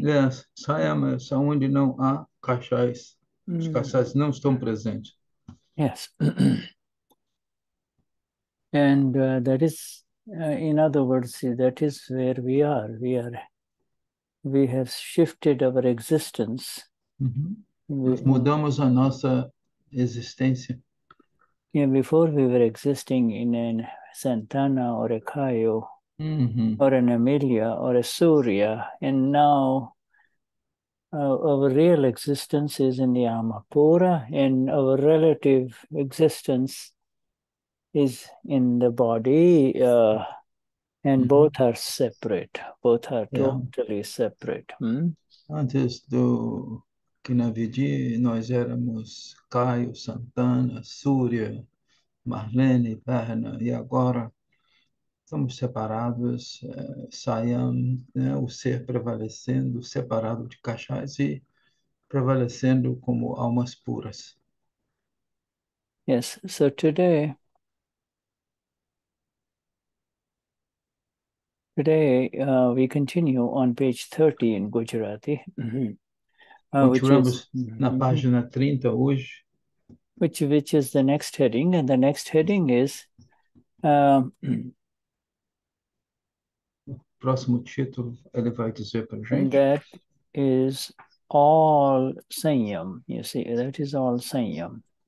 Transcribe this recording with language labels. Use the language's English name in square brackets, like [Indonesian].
[Portuguese] Yes, Saiyam é onde não há cachais. Os cachais não estão presentes. [English] Yes. And that is, in other words, that is where we are. We have shifted our existence. [Portuguese] Nós mudamos a nossa existência. [English] Yeah, before we were existing in a Santana or a Kayo or an Amelia or a Surya, and now our real existence is in the Amapura, and our relative existence is in the body, and both are separate. Both are totally separate. [Portuguese] Antes do Kinavidi, nós éramos Caio, Santana, Súria, Marlene, Perna, e agora estamos separados, Saiyam, né, o ser prevalecendo, separado de Cachais e prevalecendo como almas puras. [English] Yes, so today we continue on page 30 in Gujarati. [Portuguese] Continuamos na página 30 hoje. [English] Which is the next heading, and the next heading is [Portuguese] Próximo título, ele vai dizer para a gente. [English] And that is all Saiyam. You see, that is all Saiyam.